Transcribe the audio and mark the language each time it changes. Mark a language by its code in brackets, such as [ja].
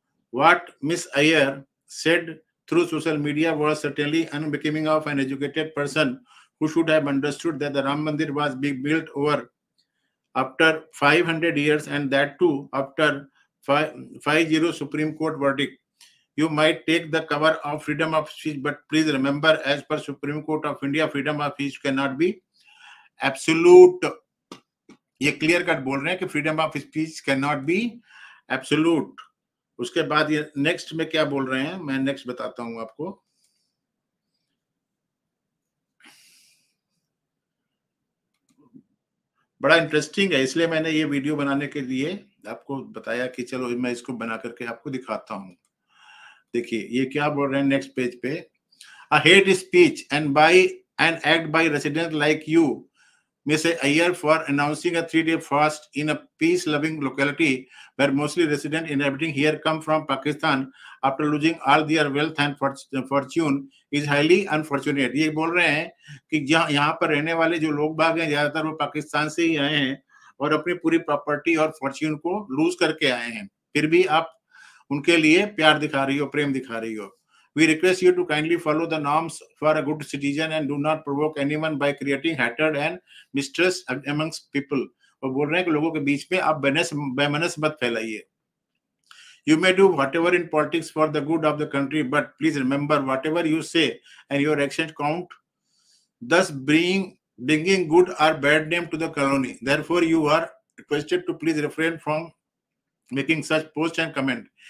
[en] What Miss Iyer said through social media was certainly unbecoming of an educated person who should have understood that the Ram Mandir was being built over after 500 years, and that too after 50 Supreme Court verdict. You might take the cover of freedom of speech, but please remember, as per Supreme Court of India, freedom of speech cannot be absolute. [hi] ये clear cut बोल रहे हैं कि [en] Freedom of speech can not be absolute. [hi] उसके बाद ये next में क्या बोल रहे हैं, मैं नेक्स्ट बताता हूं आपको। बड़ा इंटरेस्टिंग है, इसलिए मैंने ये वीडियो बनाने के लिए आपको बताया कि चलो मैं इसको बना करके आपको दिखाता हूं। देखिए ये क्या बोल रहे हैं नेक्स्ट पेज पे, [en] A hate speech and by an act by resident like you, Mr. Iyer, for announcing a 3-day fast in a peace-loving locality where mostly residents inhabiting here come from Pakistan after losing all their wealth and fortune is highly unfortunate. [hi] ये बोल रहे हैं कि जहाँ यहाँ पर रहने वाले जो लोग बाग हैं ज्यादातर वो पाकिस्तान से ही आए हैं और अपनी पूरी प्रॉपर्टी और फॉर्च्यून को लूज करके आए हैं, फिर भी आप उनके लिए प्यार दिखा रही हो, प्रेम दिखा रही हो। [en] We request you to kindly follow the norms for a good citizen and do not provoke anyone by creating hatred and mistrust amongst people. [hi] और बोल रहे हैं कि लोगों के बीच में आप बेमनस मत फैलाइए। [en] You may do whatever in politics for the good of the country, but please remember whatever you say and your actions count, thus bringing good or bad name to the colony. Therefore, you are requested to please refrain from making such posts and comment.